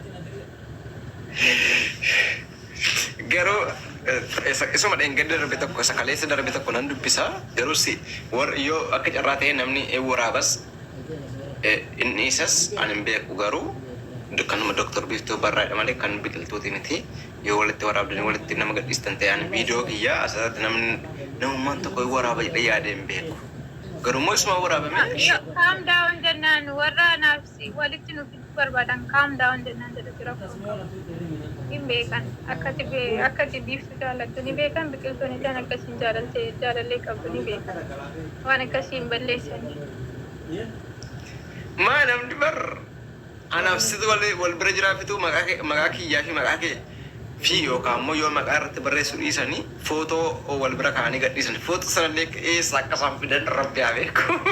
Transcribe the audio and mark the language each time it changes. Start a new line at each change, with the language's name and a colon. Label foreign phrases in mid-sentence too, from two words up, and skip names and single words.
Oromo: Garuu isuma dheengadda darbe tokko sakaleessa darbe tokko nan dubbisa garuu si yoo akka carraa ta'e namni waraabas inni isas ani hin beeku garuu kanuma Dr. Biiftuu Barraadha malee kan biqiltuuti miti yoo walitti waraabdanii walitti nama gadhiistan ta'e ani viidiyoo kiyyaa asirratti namummaan tokko waraaba jedhee yaadee hin beeku. Garuu isuma waraabame.
English: Calm down
Oromo: jennaan warra naafsi walitti nuuf barbaadan
English: calm down
Oromo: jennaan jedhu jira. Hin beekan akkati biiftuu jaalattu ni beekan biqiltoonni isaan akkasiin jaalallee qabdu ni beekan waan akkasiin balleessanii. Maa namni bar anaafsitu wal bira jiraafitu maqaa kiyyaa fi maqaa kee fi yookaan immoo yoo maqaa irratti barreessuu dhiisanii footoo wal bira kaa'anii gadhiisan footoo sanallee eessa akka isaan fidan rabbi haa beeku.